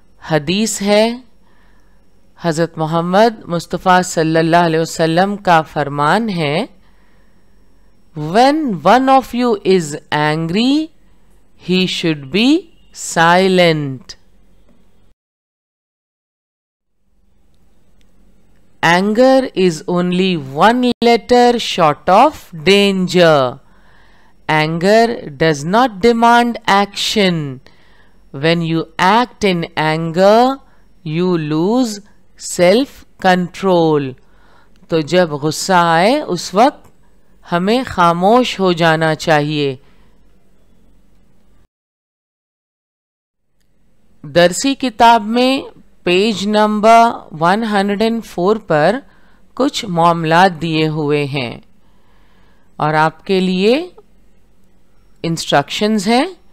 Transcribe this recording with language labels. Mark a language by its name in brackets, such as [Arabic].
[Urdu] حدیث ہے، حضرت محمد مصطفیٰ صلی اللہ علیہ وسلم کا فرمان ہے، [English] when one of you is angry, he should be silent. Anger is only one letter short of danger. Anger does not demand action. When you act in anger, you lose self-control. [Urdu] تو جب غصہ آئے اس وقت ہمیں خاموش ہو جانا چاہیے. درسی کتاب میں پیج نمبر 104 پر کچھ معاملات دیے ہوئے ہیں اور آپ کے لیے انسٹرکشنز ہیں.